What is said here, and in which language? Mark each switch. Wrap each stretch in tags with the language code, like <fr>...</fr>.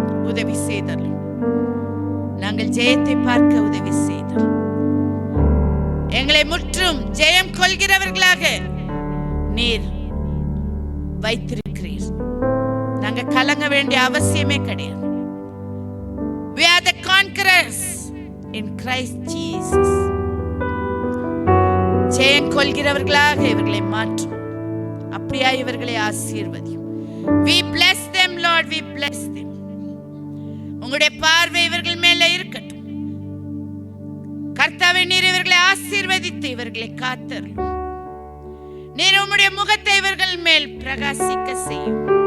<ta>உதவி செய்தல், நாங்கள் ஜெயத்தை பார்க்க உதவி செய்தல். எங்களை முற்றும் ஜெயம் கொள்கிறவர்களாக நீர் வைத்திருக்கிறீர். நாங்க கலங்க வேண்டிய அவசியமே கிடையாது.</ta> <en>We are the conquerors in Christ Jesus.</en> <ta>ஜெயம் கொள்கிறவர்களாக இவர்களை மாற்றும். அப்படியா இவர்களை ஆசீர்வதியும்.</ta> <en>We bless them, Lord, we bless them.</en> <ta>உங்களுடைய பார்வை இவர்கள் மேல இருக்கட்டும். கர்த்தாவே, நீர் இவர்களை ஆசீர்வதித்து இவர்களை காத்தருளும். நீர் உம்முடைய முகத்தை இவர்கள் மேல் பிரகாசிக்க செய்யும்.</ta>